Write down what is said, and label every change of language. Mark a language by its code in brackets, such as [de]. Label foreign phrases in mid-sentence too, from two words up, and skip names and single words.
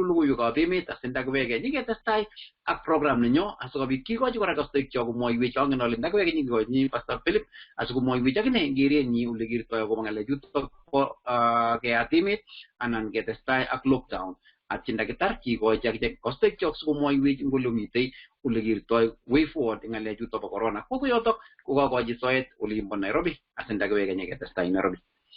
[kln] logoiwekab emet asindakiweke nyiketestai ak program nenyo asikobit kikochi kora kastoik chok komwoiwech angen ale ndakiweke nyikikochi Pastor Philip asikomwoiwech akine kerenyi ole kertoi akobo ng'alechutok bo keyat emet anan ketestai ak lockdown atyo ndakitar kikochi akichek kastoik chok sikomwoiwech ing ole mitei ole kertoi [en] way forward [kln] ng'alechutok bo corona ko yotok kokakochi soet olin bo Nairobi asindakiweke nyiketestai Nairobi.